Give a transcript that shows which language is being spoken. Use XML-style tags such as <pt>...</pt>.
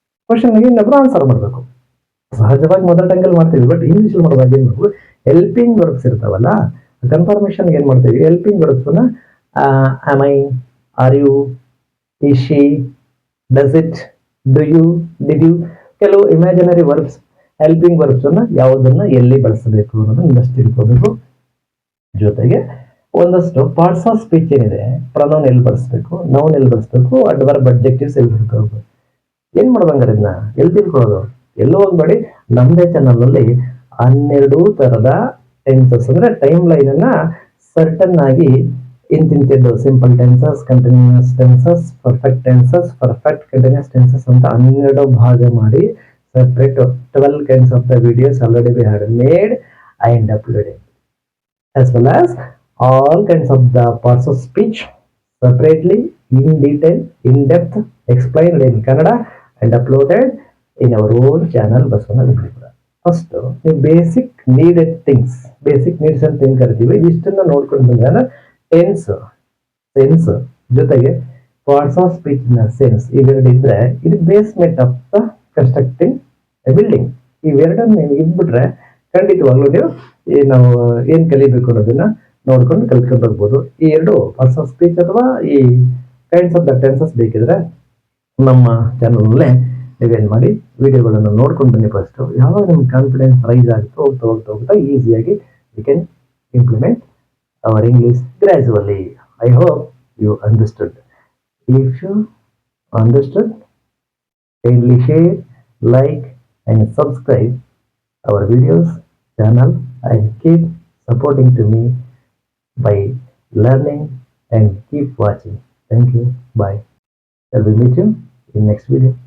<kn>ಕ್ವಶನ್ಗೆ ಇನ್ನೊಬ್ರು ಆನ್ಸರ್ ಮಾಡಬೇಕು. ಸಹಜವಾಗಿ ಮದರ್ ಟಂಗಲ್ಲಿ ಮಾಡ್ತೀವಿ, ಬಟ್ ಇಂಗ್ಲಿಷ್ ಮಾಡುವಾಗ ಏನ್ ಮಾಡಬೇಕು, ಹೆಲ್ಪಿಂಗ್ ವರ್ಬ್ಸ್ ಇರ್ತಾವಲ್ಲ, ಕನ್ಫರ್ಮೇಶನ್ ಏನ್ ಮಾಡ್ತೀವಿ, helping verbs</kn> <en>am I, are you, is she, does it, do you, did you,</en> <kn>ಕೆಲವು ಇಮ್ಯಾಜಿನರಿ ವರ್ಬ್ಸ್, ಹೆಲ್ಪಿಂಗ್ ವರ್ಬ್ಸ್ ಅನ್ನ ಯಾವುದನ್ನ ಎಲ್ಲಿ ಬಳಸಬೇಕು ಅನ್ನೋದನ್ನ ಇನ್ನಷ್ಟು ತಿಳ್ಕೋಬೇಕು. ಜೊತೆಗೆ ಒಂದಷ್ಟು ಪಾರ್ಟ್ಸ್ ಆಫ್ ಸ್ಪೀಚ್ ಏನಿದೆ, ಪ್ರನೌನ್ ಎಲ್ಲಿ ಬಳಸಬೇಕು, ನೌನ್ ಎಲ್ಲಿ ಬಳಸಬೇಕು, ಅಡ್ವರ್ಬ್ ಅಡ್ಜೆಕ್ಟಿವ್ಸ್ ಎಲ್ಲಿ ತಿಳ್ಕೋಬೇಕು. ಏನ್ ಮಾಡ್ದಂಗಾರೆ ಇದನ್ನ ಎಲ್ಲಿ ತಿಳ್ಕೊಳ್ಳೋದು, ಎಲ್ಲೋ ಹೋಗ್ಬೇಡಿ. ನಮ್ಮದೇ ಚಾನಲ್ ಅಲ್ಲಿ 12 ತರದ ಟೆನ್ಸಸ್ ಅಂದ್ರೆ ಟೈಮ್ ಲೈನ್ ಅನ್ನ ಸರ್ಟನ್ ಆಗಿ ಇಂತಿಂತಿದ್ದು simple tenses, continuous tenses, perfect tenses, perfect continuous tenses ಅಂತ 12 ಭಾಗ ಮಾಡಿ</kn> <en>separate 12 kinds of the videos already we had made and uploaded, as well as all kinds of the parts of speech separately, in detail, in depth, explained in Kannada and uploaded in our own channel Baswana Vidyapura.</en> <kn>First ನೀವು basic needed things, basic needs ಅಂತ ಏನ್ ಕರಿತೀವಿ, ಇಷ್ಟನ್ನ ನೋಡ್ಕೊಂಡು ಬಂದ್ರೆ tense, sense ಜೊತೆಗೆ parts of speech ನ sense ಇವೆರಡು ಇದ್ರೆ ಇದು</kn> <en>Basement of the constructing a building.</en> <kn>ಇವೆರಡನ್ನು ನೀವು ಇದ್ಬಿಟ್ರೆ ಖಂಡಿತವಾಗ್ಲೂ ನೀವು ನಾವು ಏನ್ ಕಲಿಬೇಕು ಅನ್ನೋದನ್ನ ನೋಡ್ಕೊಂಡು ಕಲ್ತ್ಕೊಂಡು ಹೋಗ್ಬೋದು. ಈ ಎರಡು ಪಾರ್ಟ್ಸ್ ಆಫ್ ಸ್ಪೀಚ್ ಅಥವಾ ಈ ಕೈಂಡ್ಸ್ ಆಫ್ ದ ಟೆನ್ಸಸ್ ಬೇಕಿದ್ರೆ ನಮ್ಮ ಚಾನಲ್ ಅಲ್ಲೇ ನೀವೇನ್ ಮಾಡಿ ವಿಡಿಯೋಗಳನ್ನು ನೋಡ್ಕೊಂಡು ಬನ್ನಿ. ಫಸ್ಟ್ ಯಾವಾಗ ನಿಮ್ಗೆ ಕಾನ್ಫಿಡೆನ್ಸ್ ರೈಸ್ ಆಗುತ್ತೋ ಹೋಗ್ತಾ ಹೋಗ್ತಾ ಹೋಗ್ತಾ ಈಸಿಯಾಗಿ</kn> <en>You can implement our English gradually. I hope you understood. If you understood, kindly share, like and subscribe our videos channel and keep supporting to me by learning and keep watching. Thank you. Bye. I will meet you in next video.</en>